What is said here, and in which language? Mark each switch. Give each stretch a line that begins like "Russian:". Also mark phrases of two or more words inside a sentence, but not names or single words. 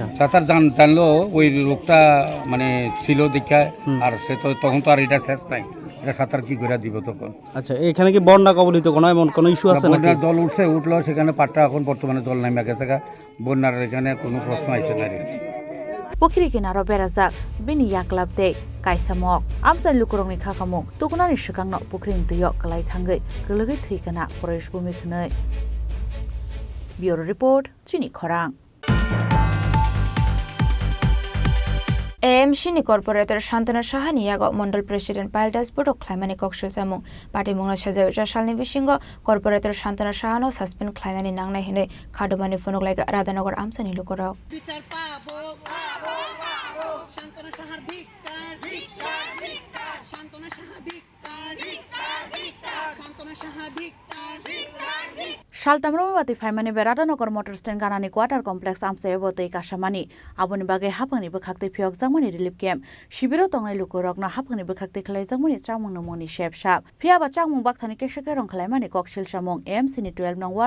Bangla: সাঁতার জানলেও ওই রোগটা মানে ছিল দীক্ষা, আর সে তো তখন তো আর এটা শেষ নাই, এটা সাঁতার কি করে দিব তখন। আচ্ছা, এখানে কি বন্যা কবলিত কোনো এমন কোনো ইস্যু আছে নাকি? জল উঠলো সেখানে পাটটা এখন বর্তমানে জল নামে গেছে, বন্যার এখানে কোনো প্রশ্ন আইসে না।
Kok Borok: Pokiri kinaro berazak bini yaklap de kaisamok amsan lukurongni khakamung tukunani shikangno pokring tuyok kalai thangai kelagi thikana Paresh Bhumi khnai.
English: Bureau report
Kok Borok: Chini Khorang. AMC-ni corporator Shantana Shahani yago Mondal President Payal Das Bodo Klaimani Kokshil Samung Party Mungla Shajaw Shalni Bishingo corporator Shantana Shahano suspend Klainani Nangnai Hine Khadumani Fonok like Radhanagar Amsani Lukorok.
Bangla: বিচার পাবো শান্তনা সাহার ধিক্কার শান্তনা সাহা ধিক্কার শান্তনা সাহা ধিক্কার
Kok Borok: Shaltamromati Faimani Beradanagar Motor Stand Ganani Quarter Complex Amsayabotei Kashamani Abuni Bagai Hapani Bakakti Pyok Zamani
English: Relief Camp
Kok Borok: Shibiro Tongai Lukurogna Hapani Bakakti Klai Zamani Chamung Moni Shep Shap Piaba Chamung Baktani Keshakeron Klaimani Kokshil Shamung AMC ni 12 nong ward